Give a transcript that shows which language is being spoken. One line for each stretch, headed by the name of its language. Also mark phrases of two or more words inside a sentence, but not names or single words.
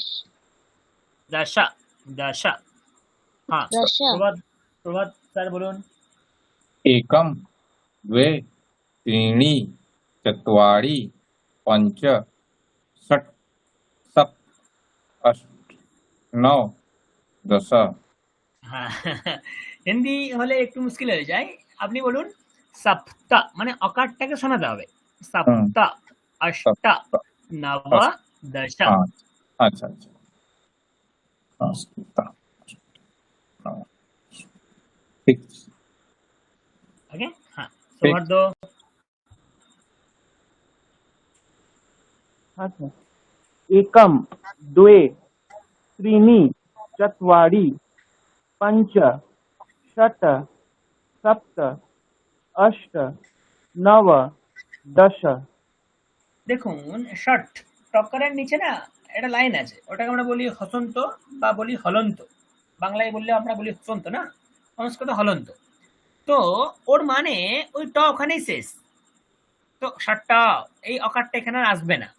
Sanskrit: दशा दशा। हाँ, दश
Bangla: প্রভাত প্রভাত স্যার বলুন।
Sanskrit: एकम द्वे त्रीणि चत्वारि पंच षट सप्त अष्ट नौ दश।
Bangla: হ্যাঁ, হিন্দি হলে একটু মুশকিল হয়ে যায়। আপনি বলুন সপ্তা, মানে অকারটাকে শোনাতে হবে।
Sanskrit: সপ্তা অষ্ট নব দশ।
Bangla: আচ্ছা আচ্ছা আচ্ছা, ঠিক আছে। ওকে, হ্যাঁ ঠিক। সৌহার্দ্য। আচ্ছা,
Sanskrit: एकम द्वे त्रीणि चत्वारि पञ्च षट् सप्त अष्ट नव दश।
Bangla: দেখুন ষট টক্করের নিচে না একটা লাইন আছে, ওটাকে আমরা বলি হসন্ত বা বলি হলন্ত। বাংলায় বললে আমরা বলি হসন্ত না, সংস্কৃত হলন্ত। তো ওর মানে ওই ট ওখানেই শেষ। তো ষটটা এই অকারটা এখানে আর আসবে না।